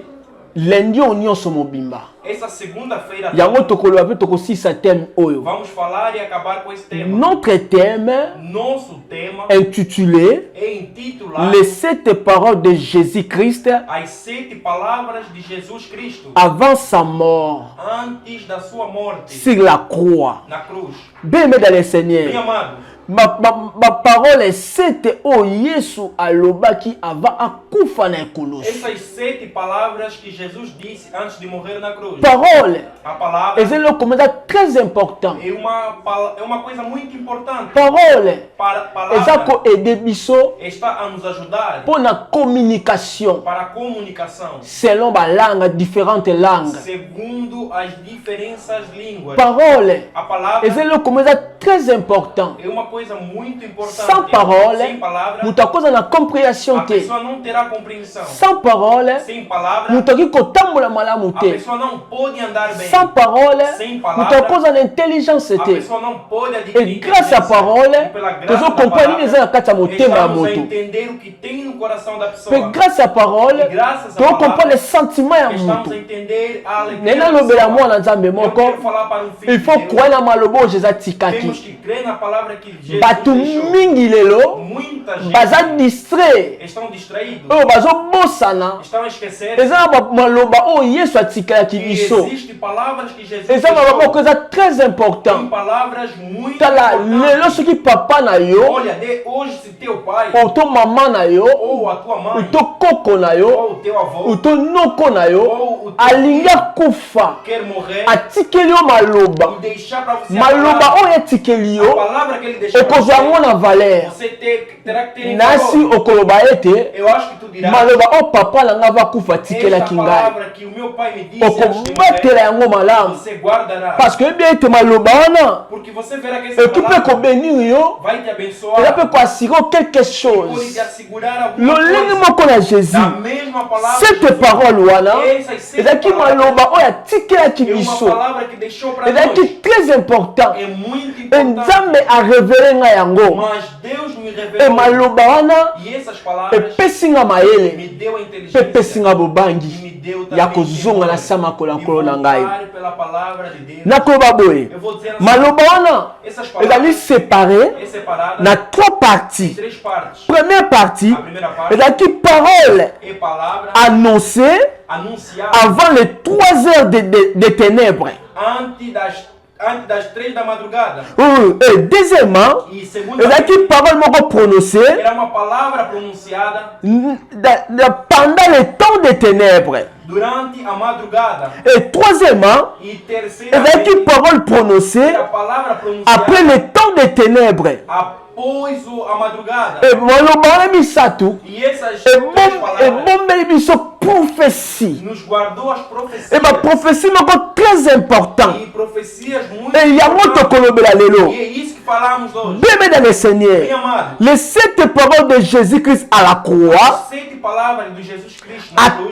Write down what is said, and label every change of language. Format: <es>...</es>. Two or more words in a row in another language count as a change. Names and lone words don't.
<ln>lendi oyo nyonso mobimba.</ln> <pt>essa segunda-feira.</pt> <ln>Yango tokoloba mpe tokosisa thème oyo.</ln> <pt>Vamos falar e acabar com esse tema.</pt> <fr>Notre thème</fr> <pt>Nosso tema</pt> <fr>intitulé</fr> <pt>é intitulado</pt> <fr>Les 7 paroles de Jésus-Christ</fr> <pt>As 7 palavras de Jesus Cristo</pt> <fr>avant sa mort</fr> <pt>antes da sua morte</pt> <fr>sur la croix.</fr> <pt>na cruz.</pt> <fr>Bien-aimé dans le</fr> <pt>Bem</pt> <fr>Seigneur,</fr> <pt>amado,</pt> <fr>ma parole est</fr> <ln>7 oyo Yesu alobaki avant akufa na ekolosi.</ln> <pt>essas 7 palavras que Jesus disse antes de morrer na cruz.</pt> <fr>Parole</fr> <pt>A palavra</pt> <ln>ezali okomeza</ln> <fr>très important.</fr> <pt>é uma coisa muito importante.</pt> <ln>Parole eza</ln> <pt>Palavra</pt> <ln>koede biso</ln> <pt>está a nos ajudar</pt> <ln>mpo na communication</ln> <pt>para a comunicação</pt> <fr>selon balanga, différentes langues.</fr> <pt>segundo as diferentes línguas.</pt> <fr>Parole</fr> <pt>A palavra</pt> <ln>ezali okomeza</ln> <fr>très important.</fr> <pt>é uma coisa muito importante.</pt> <fr>Sans parole,</fr> <pt>Sem palavra,</pt> <ln>moto akoza na comprehension</ln> <pt>a</pt> <ln>te.</ln> <pt>pessoa não terá compreensão.</pt> <fr>Sans parole,</fr> <pt>Sem palavra,</pt> <ln>moto akoki kotambola malamu</ln> <pt>a</pt> <ln>te.</ln> <pt>pessoa não pode andar bem.</pt> <fr>Sans parole,</fr> <pt>Sem</pt> <ln>moto</ln> <pt>palavra,</pt> <ln>akoza na intelligence</ln> <pt>a</pt> <ln>te.</ln> <pt>pessoa não pode</pt> <fr>Et</fr> <pt>adquirir</pt> <fr>grâce à</fr> <pt>inteligência.</pt> <fr>parole,</fr> <pt>E pela graça</pt> <ln>tozo</ln> <pt>da</pt> <ln>comprendre nini eza na kati ya motema ya</ln> <pt>estamos a</pt> <ln>moto.</ln> <pt>entender o que tem no coração da</pt> <fr>Mais</fr> <pt>pessoa.</pt> <fr>grâce à parole,</fr> <pt>E graças à</pt> <ln>tozo</ln> <pt>palavra,</pt> <fr>comprendre les sentiments ya</fr> <pt>estamos</pt> <ln>moto.</ln> <pt>a entender a alegria</pt> <ln>Nena</ln> <pt>da</pt> <ln>lobela</ln> <pt>pessoa.</pt> <ln>mwana nzambe</ln> <pt>Eu</pt> <ln>moko,</ln> <pt>quero falar para um filho</pt> <fr>il</fr> <pt>de</pt> <fr>faut</fr> <pt>Deus.</pt> <ln>croire na maloba oyo Jésus atikaki.</ln> <pt>Temos que crer na palavra que Jesus</pt> <ln>Bato</ln> <pt>deixou.</pt> <ln>mingi lelo</ln> <pt>Muita gente</pt> <ln>baza distrait</ln> <pt>estão distraídos.</pt> <ln>oyo bazobosana</ln> <pt>Estão a esquecer</pt> <ln>eza na maloba oyo Yesu atikalaki</ln> <pt>que</pt> <ln>biso.</ln> <pt>existem palavras que Jesus</pt> <ln>Eza maloba</ln> <pt>deixou.</pt> <ln>moko eza très</ln> <pt>Tem</pt> <fr>important.</fr> <pt>palavras muito</pt> <ln>Tala lelo</ln> <pt>importantes.</pt> <ln>soki papa na yo</ln> <pt>Olha, hoje se teu pai</pt> <ln>ou to mama na yo</ln> <pt>ou a tua ou mãe</pt> <ln>to koko na yo</ln> <pt>ou o teu avô</pt> <ln>ou to noko na yo</ln> <pt>ou o teu</pt> <ln>alingi akufa</ln> <pt>quer morrer</pt> <ln>atikeli yo maloba</ln> <pt>e deixar para você a</pt> <ln>maloba</ln> <pt>palavra,</pt> <ln>oyo etikeli</ln> <pt>a</pt> <ln>yo</ln> <pt>palavra que ele deixou para</pt> <ln>okozwa yango</ln> <pt>você,</pt> <ln>na valeur.</ln> <pt>você terá que ter em</pt> <ln>Nasi</ln> <pt>valor.</pt> <ln>okoloba ete</ln> <pt>Eu acho que tu dirás</pt> <ln>maloba oyo papa na nga bakufa</ln> <pt>esta</pt> <ln>atikelaki ngai</ln> <pt>palavra que o meu pai me disse antes de</pt> <ln>okobatela</ln> <pt>morrer,</pt> <ln>yango malamu</ln> <pt>você guardará.</pt> <fr>parce que</fr> <ln>ebi ete maloba wana</ln> <pt>Porque você verá que essa</pt> <ln>eki mpe</ln> <pt>palavra</pt> <ln>kobenir yo</ln> <pt>vai te</pt> <ln>eza</ln> <pt>abençoar.</pt> <ln>mpe koassire quelque</ln> <pt>Pode</pt> <fr>chose</fr> <pt>te assegurar alguma</pt> <ln>lolenge</ln> <pt>coisa.</pt> <ln>moko na jésus</ln> <pt>Da mesma mesma palavra de</pt> <fr>Cette</fr> <pt>Jesus,</pt> <ln>parole wana</ln> <pt>essas 7</pt> <ln>ezalaki maloba oyo atikelaki</ln> <pt>é uma</pt> <ln>biso</ln> <pt>palavra que deixou para nós.</pt> <ln>ezalaki</ln> <fr>très important</fr> <pt>É muito e importante.</pt> <ln>nzambe arevele ngai yango</ln> <pt>Mas Deus me e revelou.</pt> <ln>maloba wana</ln> <pt>E essas palavras</pt> <ln>epesi nga</ln> <pt>me</pt> <ln>mayele</ln> <pt>deu a</pt> <ln>mpe</ln> <pt>inteligência.</pt> <ln>epesi nga</ln> <pt>E me</pt> <ln>bobangi</ln> <pt>deu também</pt> <ln>ya kozonga na sa</ln> <pt>de</pt> <ln>makolo na ngai</ln> <pt>voltar pela palavra de Deus.</pt> <ln>nakoyeba boye</ln> <pt>Eu vou dizer assim,</pt> <ln>maloba wana</ln> <pt>essas</pt> <ln>ezali</ln> <pt>palavras</pt> <fr>séparé</fr> <pt>é separada</pt> <ln>na 3 parties.</ln> <pt>em 3 partes.</pt> <fr>Première partie,</fr> <pt>A primeira parte</pt> <ln>ezalaki parole</ln> <pt>é palavra</pt> <fr>annoncée</fr> <pt>anunciada</pt> <fr>avant les 3 heures de ténèbres.</fr> <pt>antes das 3 da madrugada.</pt> <fr>Et deuxièmement,</fr> <pt>E segunda</pt> <ln>ezalaki parole moko prononcée</ln> <pt>era uma palavra pronunciada</pt> <fr>pendant les temps des ténèbres.</fr> <pt>durante a madrugada.</pt> <fr>Et troisièmement,</fr> <pt>E terceira</pt> <ln>ezalaki parole prononcée</ln> <pt>a palavra pronunciada</pt> <fr>après les temps des ténèbres.</fr> <pt>após a madrugada.</pt> <ln>Et maloba wana misatu</ln> <pt>E essas 3 palavras</pt> <ln>ebombeli biso prophétie.</ln> <pt>nos guardou as profecias.</pt> <fr>Et prophétie moko très important.</fr> <pt>E profecias muito</pt> <ln>Et yango</ln> <pt>importantes.</pt> <ln>tokolobela lelo.</ln> <pt>E é isso que falamos hoje.</pt> <fr>Bien-aimés dans le</fr> <pt>Bem</pt> <fr>Seigneur,</fr> <pt>amado,</pt> <fr>les 7 paroles de Jésus-Christ à la croix,</fr> <pt>7 palavras de Jesus Cristo na cruz.</pt>